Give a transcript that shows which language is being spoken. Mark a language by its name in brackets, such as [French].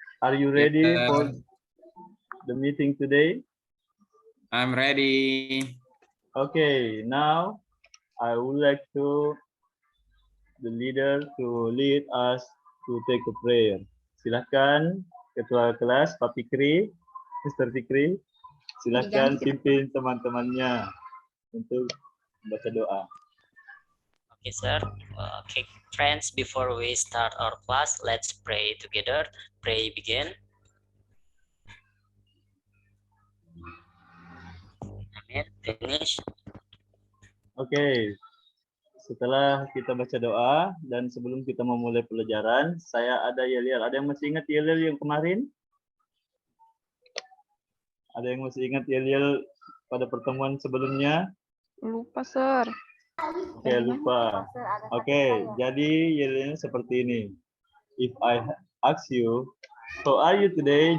[English] Are you ready for the meeting today? I'm ready. Okay, now I would like the leader to lead us to take a prayer. [Indonesian] Silakan Ketua kelas Pak Fikri, Mr. Fikri, silakan pimpin teman-temannya untuk baca doa. [English] Okay, sir. Okay, friends, before we start our class, let's pray together. Pray begin. Amen. Finish. [Indonesian] Oke, setelah kita baca doa dan sebelum kita memulai pelajaran, saya ada yel-yel. Ada yang masih ingat yel-yel yang kemarin? Ada yang masih ingat yel-yel pada pertemuan sebelumnya? Lupa, sir. Oke, lupa. Oke, jadi yel-yelnya seperti ini. [English] If I ask you, how are you today?